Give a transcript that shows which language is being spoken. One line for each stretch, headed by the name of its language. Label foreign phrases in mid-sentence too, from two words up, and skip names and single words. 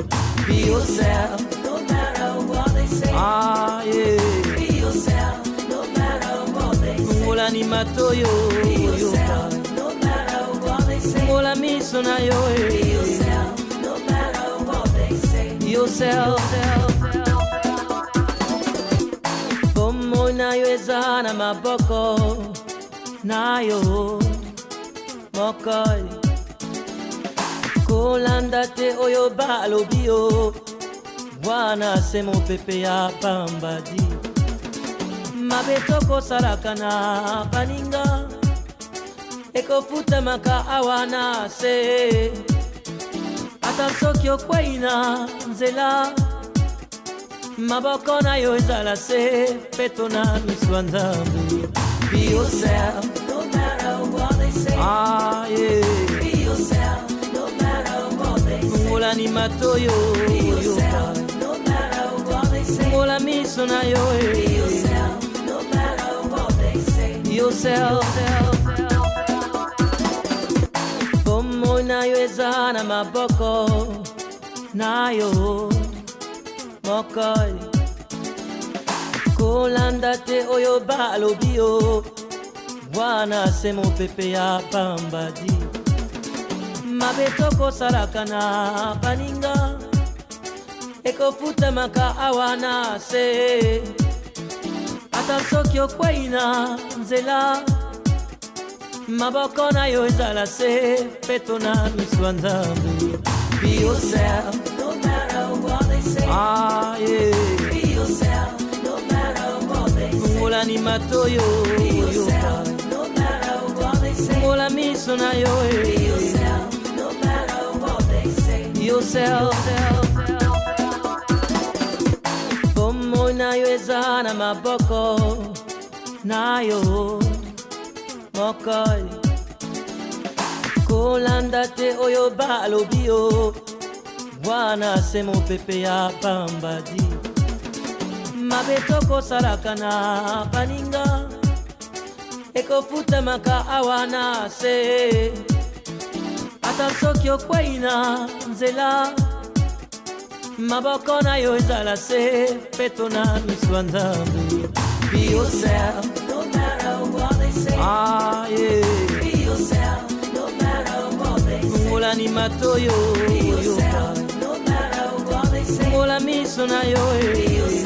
English: Be yourself, no matter what they say. Ah, yeah. Be yourself, no matter what they say.
Lingala: Ngola ni matoyo.
English: Be yourself, no matter what they say.
Lingala: Ngola miso na yo.
English: Be yourself, no matter what they say. Yourself.
Lingala: Bomo na yo eza na maboko na yo mokoi kolanda te oyo balobi yo wana se mopepe ya pambadi mabe tokosalaka na baninga ekofutamaka awa na se ata soki okwei na nzela maboko na yo ezala se peto na miso ya Nzambe.
English: Be yourself, no matter what they say. Ah, yeah. Be yourself, no matter what they say.
Lingala: Ngola ni matoyo.
English: Be yourself, no matter what they say.
Lingala: Ngola miso na yo.
English: Be yourself, no matter what they say. Yourself.
Lingala: Pomo na yo ezana maboko na yo mokoi kolanda te oyo balobi yo wana se mo pepe ya pambadi mabe tokosalaka na baninga ekofutamaka awana se ata soki okwei na nzela maboko na yo ezala se peto na miso ya Nzambe.
English: Be yourself, No matter what they say. ah yeah. Be yourself, no matter what they say.
Lingala: Ngola ni matoyo
English: Be yourself, no matter what they say.
Lingala: ngola miso na yo
English: Be yourself, no matter what they say. yourself.
Lingala: Pomo na yo eza na maboko na yo mokoi kolanda te oyo balobi yo wana se mo pepe ya pambadi mabe tokosalaka na baninga ekofutamaka awana se ata soki okwei na nzela maboko na yo ezala se peto na miso ya Nzambe.
English: Be yourself, No matter what they say. ah yeah. Be yourself, no matter what they say.
Lingala: Ngola ni matoyo
English: Be yourself, no matter what they say.
Lingala: ngola miso na yo
English: Be